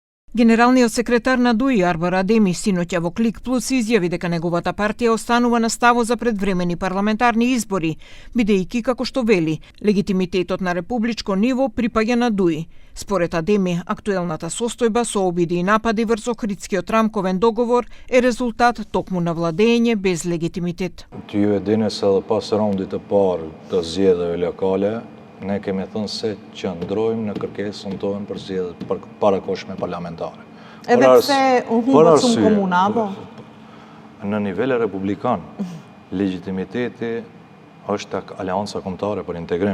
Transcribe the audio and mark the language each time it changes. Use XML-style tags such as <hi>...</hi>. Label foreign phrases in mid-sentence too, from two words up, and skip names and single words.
<mk>Генералниот секретар на ДУИ Арбар Адеми синоќа во Клик Плюс изјави дека неговата партија останува на ставот за предвремени парламентарни избори, бидејќи, како што вели, легитимитетот на републичко ниво припаѓа на ДУИ. Според Адеми, актуелната состојба со обиди и напади врз Охридскиот рамковен договор е резултат токму на владење без легитимитет.</mk> <sq>Ju e dini se edhe pas raundit të parë të zgjedhjeve lokale, ne kemi thënë se qëndrojmë në kërkesën tonë për zgjedhjet parakohshme parlamentare. Edhe pse u humbët shumë komuna, apo? Në nivel republikan, legitimiteti është tek Aleanca Kombëtare për Integrim.</sq>